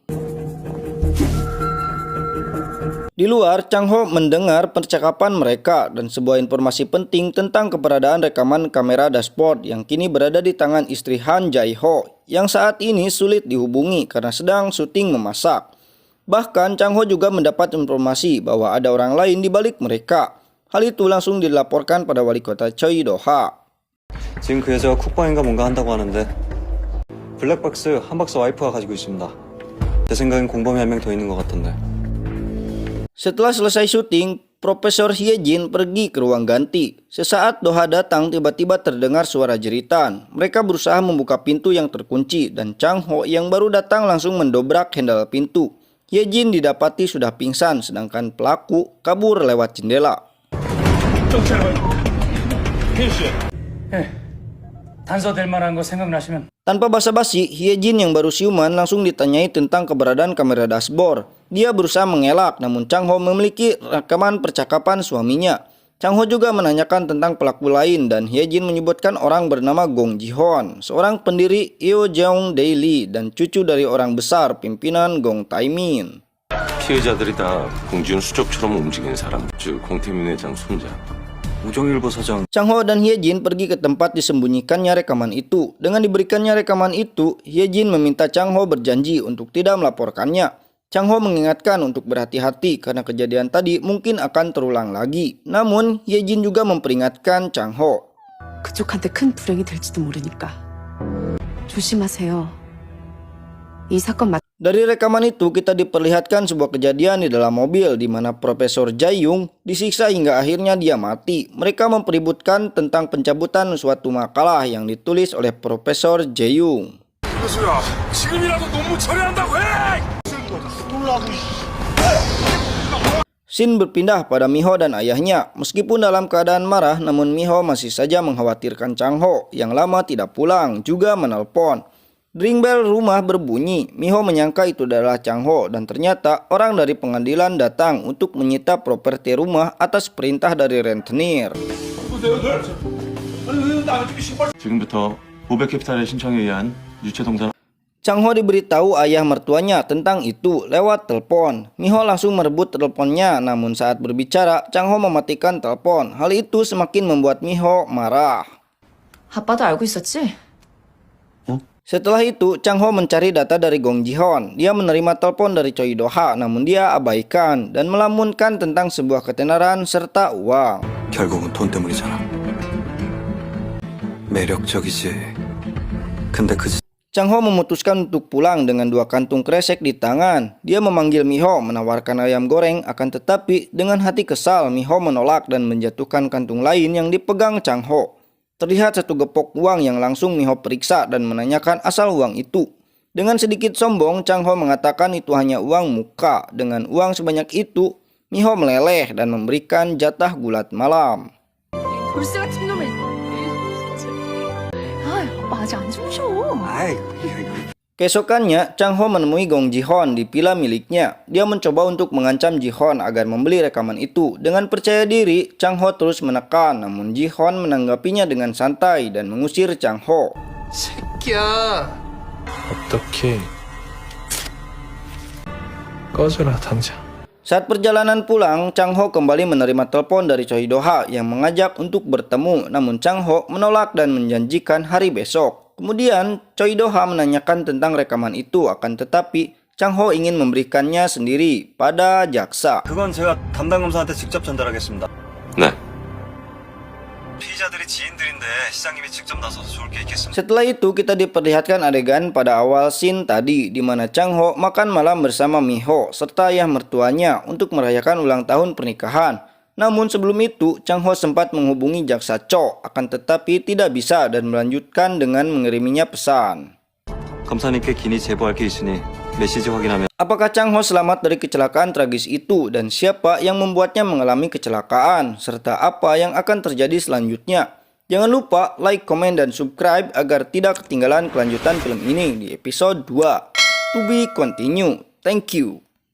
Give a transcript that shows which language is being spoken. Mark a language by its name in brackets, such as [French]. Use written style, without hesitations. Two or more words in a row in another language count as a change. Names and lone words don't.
[Indonesian] Di luar, Chang Ho mendengar percakapan mereka dan sebuah informasi penting tentang keberadaan rekaman kamera dashboard yang kini berada di tangan istri Han Jae-ho yang saat ini sulit dihubungi karena sedang syuting memasak. Bahkan Chang Ho juga mendapat informasi bahwa ada orang lain di balik mereka. Hal itu langsung dilaporkan pada wali kota Choi Do-ha. [Korean] 지금 그 여자가 쿡방인가 뭔가 한다고 하는데 블랙박스 한 박사 와이프가 가지고 있습니다. 제 생각엔 공범이 한 명 더 있는 것 같던데. [Indonesian] Setelah selesai syuting, Profesor Hye Jin pergi ke ruang ganti. Sesaat Do-ha datang, tiba-tiba terdengar suara jeritan. Mereka berusaha membuka pintu yang terkunci dan Chang Ho yang baru datang langsung mendobrak handle pintu. Hye Jin didapati sudah pingsan sedangkan pelaku kabur lewat jendela. [Korean] 단서될 만한 거 생각나시면 [Indonesian] Tanpa basa-basi, Hye Jin yang baru siuman langsung ditanyai tentang keberadaan kamera dashboard. Dia berusaha mengelak, namun Chang Ho memiliki rekaman percakapan suaminya. Chang Ho juga menanyakan tentang pelaku lain dan Hye Jin menyebutkan orang bernama Gong Ji-hon, seorang pendiri Eojeong Daily dan cucu dari orang besar pimpinan Gong Taemin. [Korean] 피해자들이 다 공지훈 수족처럼 움직이는 사람, 즉 공태민 회장 손자. 우정일보 사장 [Indonesian] Chang Ho dan Hye Jin pergi ke tempat disembunyikannya rekaman itu. Dengan diberikannya rekaman itu, Hye Jin meminta Chang Ho berjanji untuk tidak melaporkannya. Chang Ho mengingatkan untuk berhati-hati karena kejadian tadi mungkin akan terulang lagi. Namun, Hye Jin juga memperingatkan Chang Ho. [Korean] 그쪽한테 큰 불행이 될지도 모르니까 조심하세요. 이 사건 [Indonesian] Dari rekaman itu kita diperlihatkan sebuah kejadian di dalam mobil di mana Profesor Jae-young disiksa hingga akhirnya dia mati. Mereka mempeributkan tentang pencabutan suatu makalah yang ditulis oleh Profesor Jae-young. [Korean] 지금이라도 논문 처리한다고 해! [Indonesian] Scene berpindah pada Miho dan ayahnya. Meskipun dalam keadaan marah, namun Miho masih saja mengkhawatirkan Chang Ho yang lama tidak pulang, juga menelpon. [English] Ring bell [Indonesian] rumah berbunyi. Miho menyangka itu adalah Chang Ho dan ternyata orang dari pengadilan datang untuk menyita properti rumah atas perintah dari rentenir. [Korean] 지금부터 보백 캐피탈의 신청에 의한 유체 동산. [Indonesian] Chang Ho diberitahu ayah mertuanya tentang itu lewat telepon. Miho langsung merebut teleponnya, namun saat berbicara, Chang Ho mematikan telepon. Hal itu semakin membuat Miho marah. [Korean] 아빠도 알고 있었지? [Indonesian] Setelah itu, Chang Ho mencari data dari Gong Ji-hon. Dia menerima telepon dari Choi Do-ha, namun dia abaikan dan melamunkan tentang sebuah ketenaran serta uang. [Korean] 결국은 돈 때문이잖아. 매력적이지. 근데 그 [Indonesian] Chang Ho memutuskan untuk pulang dengan 2 kantung kresek di tangan. Dia memanggil Miho menawarkan ayam goreng, akan tetapi dengan hati kesal Miho menolak dan menjatuhkan kantung lain yang dipegang Chang Ho. Terlihat 1 gepok uang yang langsung Miho periksa dan menanyakan asal uang itu. Dengan sedikit sombong, Chang Ho mengatakan itu hanya uang muka. Dengan uang sebanyak itu, Miho meleleh dan memberikan jatah gulat malam. [Korean] 돌쇠 같은 놈을. 아, 오빠 아직 안 주무셔. [Indonesian] Keesokannya, Chang Ho menemui Gong Ji-hon di villa miliknya. Dia mencoba untuk mengancam Ji-hon agar membeli rekaman itu. Dengan percaya diri, Chang Ho terus menekan, namun Ji-hon menanggapinya dengan santai dan mengusir Chang Ho. [Korean] 어떻게 꺼져라 당장. [Indonesian] Saat perjalanan pulang, Chang Ho kembali menerima telepon dari Choi Do-ha yang mengajak untuk bertemu, namun Chang Ho menolak dan menjanjikan hari besok. Kemudian, Choi Do-ha menanyakan tentang rekaman itu, akan tetapi Chang Ho ingin memberikannya sendiri pada jaksa. [Korean] 그건 제가 담당 검사한테 직접 전달하겠습니다. 네. 피의자들이 지인들인데 시장님이 직접 나서서 좋을 게 있겠습니다. [Indonesian] Setelah itu kita diperlihatkan adegan pada awal scene tadi di mana Chang Ho makan malam bersama Miho serta ayah mertuanya untuk merayakan ulang tahun pernikahan. Namun sebelum itu Chang Ho sempat menghubungi jaksa Cho, akan tetapi tidak bisa dan melanjutkan dengan mengiriminya pesan. [Korean] 검사님께 긴히 제보할 게 있으니 메시지 확인하면. [Indonesian] Apakah Chang Ho selamat dari kecelakaan tragis itu dan siapa yang membuatnya mengalami kecelakaan serta apa yang akan terjadi selanjutnya? Jangan lupa like, komen, dan subscribe agar tidak ketinggalan kelanjutan film ini di episode 2. [English] To be continue. Thank you.